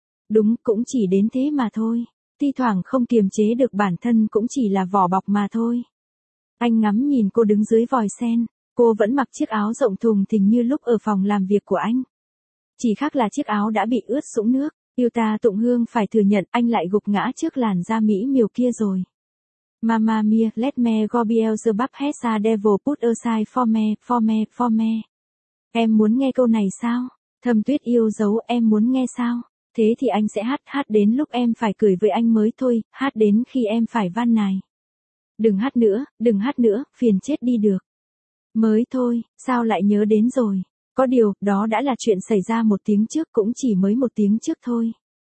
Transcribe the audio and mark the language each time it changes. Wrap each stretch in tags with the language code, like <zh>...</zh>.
<vi>Đúng, cũng chỉ đến thế mà thôi. Thi thoảng không kiềm chế được bản thân cũng chỉ là vỏ bọc mà thôi. Anh ngắm nhìn cô đứng dưới vòi sen, cô vẫn mặc chiếc áo rộng thùng thình như lúc ở phòng làm việc của anh. Chỉ khác là chiếc áo đã bị ướt sũng nước, Yuta Tụng Hương phải thừa nhận anh lại gục ngã trước làn da mỹ miều kia rồi.</vi> <en>Mamma mia, let me go Beelzebub has a devil put aside for me, for me, for me.</en> <vi>Em muốn nghe câu này sao? Thâm Tuyết yêu dấu, em muốn nghe sao? Thế thì anh sẽ hát, hát đến lúc em phải cười với anh mới thôi, hát đến khi em phải van nài. Đừng hát nữa, phiền chết đi được. Mới thôi, sao lại nhớ đến rồi? Có điều, đó đã là chuyện xảy ra một tiếng trước, cũng chỉ mới một tiếng trước thôi.</vi>